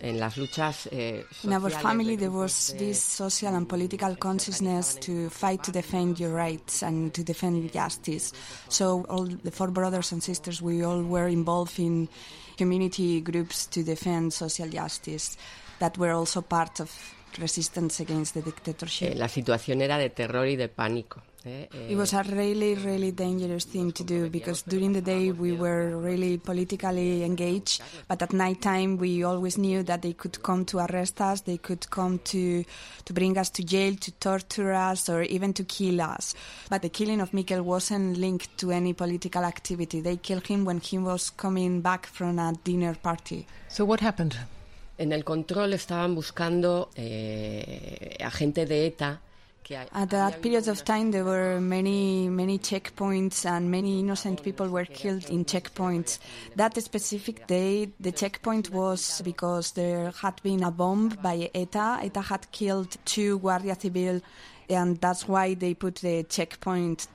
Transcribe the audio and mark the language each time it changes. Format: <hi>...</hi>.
<en>our family, there was this social and political consciousness to fight to defend your rights and to defend justice. So all the four brothers and sisters, we all were involved in community groups to defend social justice that were also part of resistance against the dictatorship.</en> <es>La situación era de terror y de pánico.</es> <en>It was a really, really dangerous thing to do because during the day we were really politically engaged, but at night time we always knew that they could come to arrest us, they could come to bring us to jail, to torture us, or even to kill us. But the killing of Miquel wasn't linked to any political activity. They killed him when he was coming back from a dinner party. So what happened?</en> <es>En el control estaban buscando agente de ETA.</es> <en>At that period of time, there were many, many checkpoints and many innocent people were killed in checkpoints. That specific day, the checkpoint was because there had been a bomb by ETA. ETA had killed two Guardia Civil, and that's why they put the checkpoint.</en>